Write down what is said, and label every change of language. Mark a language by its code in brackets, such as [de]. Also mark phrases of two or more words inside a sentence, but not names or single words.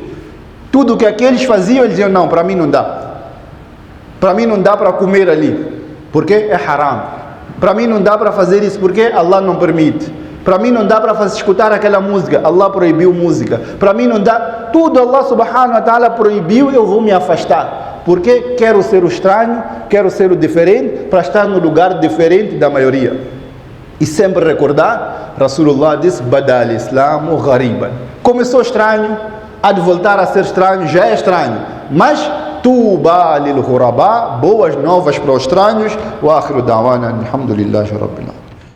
[pt] Tudo que aqueles faziam, eles diziam, não, para mim não dá. Para mim não dá para comer ali, porque é haram. Para mim não dá para fazer isso, porque Allah não permite. Para mim não dá para escutar aquela música, Allah proibiu música. Para mim não dá, tudo Allah [ar] سبحانه وتعالى [pt] proibiu, eu vou me afastar. Porque quero ser o estranho, quero ser o diferente, para estar no lugar diferente da maioria. E sempre recordar, Rasulullah disse, [ar] بدأ الإسلام غريبا. [pt] Começou estranho, há de voltar a ser estranho, já é estranho. Mas, [ar] طوبى للغرباء, [pt] boas novas para os estranhos. [ar] وآخر دعوانا، الحمد لله رب العالمين.